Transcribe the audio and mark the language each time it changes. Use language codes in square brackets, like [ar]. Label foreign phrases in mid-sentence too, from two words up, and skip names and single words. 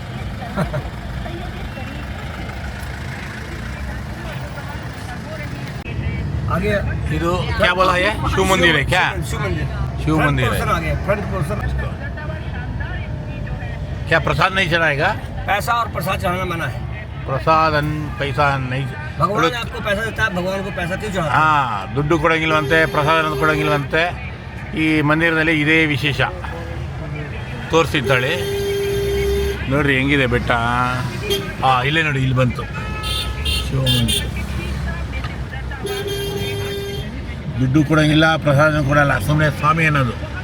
[hi] आगे ಇದು क्या बोला है? शिव मंदिर है क्या? शिव मंदिर है. [en] front portion. [hi] क्या प्रसाद नहीं चढ़ाएगा? पैसा और प्रसाद चढ़ाना मना है. प्रसाद पैसा नहीं. भगवान आपको पैसा देता है, भगवान को पैसा क्यों चढ़ाते? [kn] ಹಾಂ, ದುಡ್ಡು ಕೊಡೋಂಗಿಲ್ವಂತೆ, ಪ್ರಸಾದ ಕೊಡೋಂಗಿಲ್ವಂತೆ. ಈ ಮಂದಿರದಲ್ಲಿ ಇದೇ ವಿಶೇಷ. ತೋರಿಸಿದ್ದಾಳೆ ನೋಡ್ರಿ ಹೆಂಗಿದೆ ಬೆಟ್ಟ. ಇಲ್ಲೇ ನೋಡಿ, ಇಲ್ಲಿ ಬಂತು ಶಿವಮಂದಿರ. ದುಡ್ಡು ಕೊಡೋಂಗಿಲ್ಲ, ಪ್ರಸಾದ ಕೊಡಲ್ಲ, ಸುಮ್ಮನೆ ಸ್ವಾಮಿ ಅನ್ನೋದು.